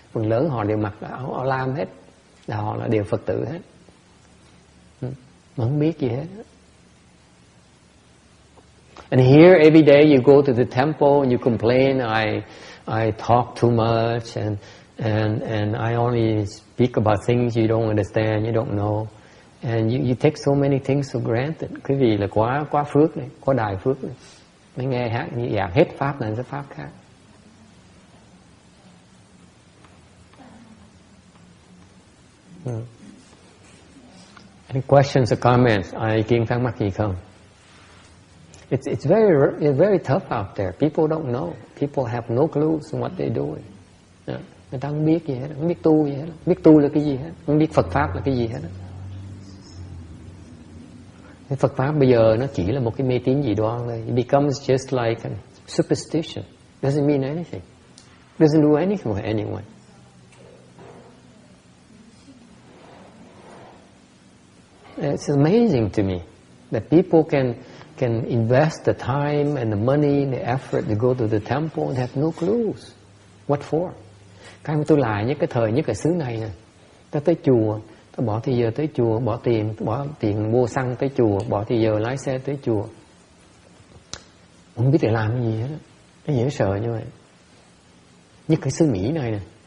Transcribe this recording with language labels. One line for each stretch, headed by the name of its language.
Vietnamese: Phần lớn họ đều mặc áo lam hết, họ là đều Phật tử hết, mà không biết gì hết.
English: And here every day you go to the temple and you complain, I talk too much and I only speak about things you don't understand, you don't know. And you take so many things for granted.
Vietnamese: Cái gì là quá phước này, quá đại phước này. Mới nghe hát như dạng hết pháp này tới pháp khác.
English: Any questions or comments?
Vietnamese: Ai ý kiến thắc mắc gì không?
English: It's very tough out there. People don't know. People have no clues on what they're doing.
Vietnamese: Người ta không biết gì hết, không biết tu gì hết, không biết tu là cái gì hết, không biết Phật pháp là cái gì hết. Phật pháp bây giờ nó chỉ là một cái mê tín dị đoan thôi.
English: It becomes just like a superstition. Doesn't mean anything. Doesn't do anything for anyone. It's amazing to me that people can invest the time and the money, the effort to go to the temple and have no clues. What for?
Vietnamese: Cái mà tôi lại nhất cái thời nhất cái xứ này nè. Ta tới chùa, ta bỏ thời giờ tới chùa, bỏ tiền mua xăng tới chùa, bỏ thời giờ lái xe tới chùa. Không biết để làm cái gì hết. Nó dễ sợ như vậy. Nhất cái xứ Mỹ này nè.